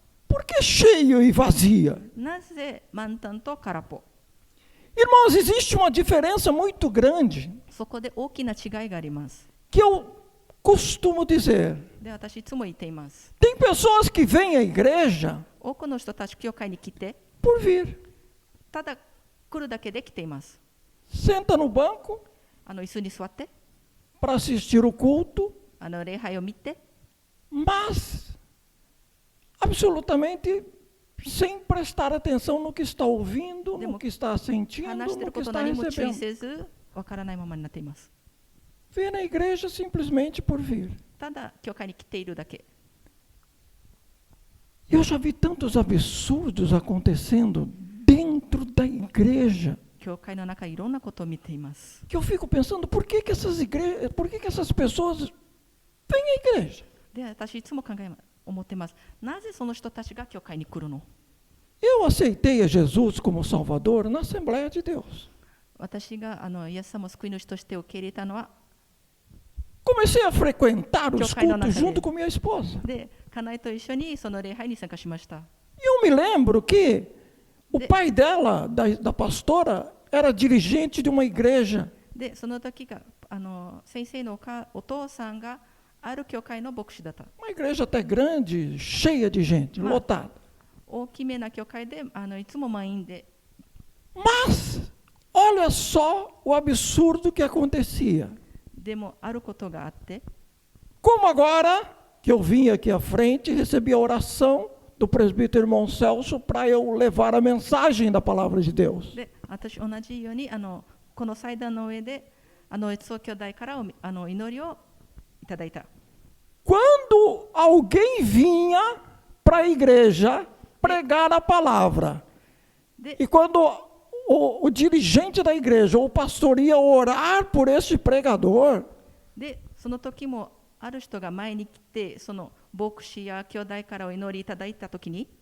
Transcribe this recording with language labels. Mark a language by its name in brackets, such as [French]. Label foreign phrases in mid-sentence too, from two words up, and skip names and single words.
[Portuguese] Por que cheio e vazia? [Japanese] なぜ満タンと空っぽ？ [Portuguese] Irmãos, existe uma diferença muito grande [Japanese] そこで大きな違いがあります。 [Portuguese] que eu costumo dizer. [Japanese] で、私いつも言っています。 [Portuguese] Tem pessoas que vêm à igreja [Japanese] 多くの人たち教会に来て、 [Portuguese] por vir. [Japanese] ただ来るだけで来ています。 [Portuguese] Senta no banco [Japanese] 椅子に座って、 [Portuguese] para assistir o culto, [Japanese] 礼拝を見て、 [Portuguese] mas absolutamente sem prestar atenção no que está ouvindo, no que está sentindo, [Japanese] 話してい [Portuguese] no [Japanese] る [Portuguese] que [Japanese] こと [Portuguese] está [Japanese] 何も注意 [Portuguese] recebendo. [Japanese] せず、わからないままになっています。 [Portuguese] Vem na igreja simplesmente por vir. [Japanese] ただ教会に来ているだけ。 [Portuguese] Eu já vi tantos absurdos acontecendo dentro da igreja [Japanese] 教会の中いろんなことを見ています。 [Portuguese] que eu fico pensando por que essas pessoas vêm à igreja? [Japanese] で、私いつも思ってます。なぜその人たちが教会に来るの？ [Portuguese] Eu aceitei a Jesus como Salvador na Assembleia de Deus. [Japanese] 私がイエス様を救い主として受け入れたのは、 [Portuguese] Comecei a frequentar os [Japanese] 教会の中で。 [Portuguese] cultos junto com minha esposa. [Japanese] で、家内と一緒にその礼拝に参加しました。 [Portuguese] E eu me lembro que o De- pai dela, da pastora, era dirigente de uma igreja. [Japanese] で、その時が先生のお父さんがある教会の牧師だった。 [Portuguese] Uma igreja até grande, cheia de gente, Ah. lotada. [Japanese] 大きめな教会でいつも満員で、 [Portuguese] Mas, olha só o absurdo que acontecia. [Japanese] でもあることがあって、 [Portuguese] Como agora que eu vim aqui à frente, recebi a oração do presbítero irmão Celso para eu levar a mensagem da palavra de Deus. [Japanese] で、私同じようにこの祭壇の上で越後兄弟から祈りをいただいた。 [Portuguese] Quando alguém vinha para a igreja pregar a palavra, [Japanese] で、 [Portuguese] e quando o dirigente da igreja ou o pastor ia orar por esse pregador, [Japanese] でその時もある人が前に来て、その牧師や兄弟からお祈りいただいた時に、